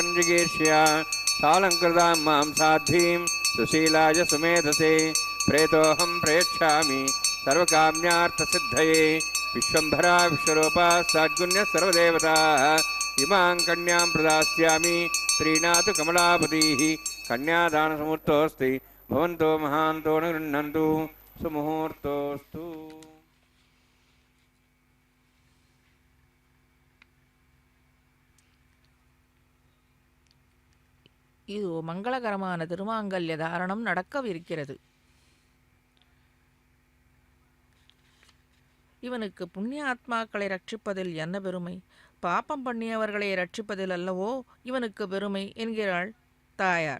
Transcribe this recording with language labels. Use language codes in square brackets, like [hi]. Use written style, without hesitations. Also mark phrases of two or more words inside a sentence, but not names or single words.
[sa] జిగీర్ష్య సాలంకృతాం మాం సాధ్వీం సుశీలాయ సుమేధసే ప్రేతోహం ప్రేక్షామి సర్వకామ్యార్థసిద్ధయే విశ్వంభరా విశ్వరూపా సద్గుణ్య సర్వదేవతాః ఇమాం కన్యాం ప్రదాస్యామి శ్రీనాథు కమలాపతిః కన్యాదానసముహూర్తోऽస్తి భవంతో మహాంతో న గృహ్ణन्तు సుముహూర్తోస్తు. [ta] இது மங்களகரமான திருமாங்கல்ய தாரணம் நடக்கவிருக்கிறது. இவனுக்கு புண்ணிய ஆத்மாக்களை ரட்சிப்பதில் என்ன பெருமை, பாப்பம் பண்ணியவர்களை ரட்சிப்பதில் அல்லவோ இவனுக்கு பெருமை என்கிறாள் தாயார்.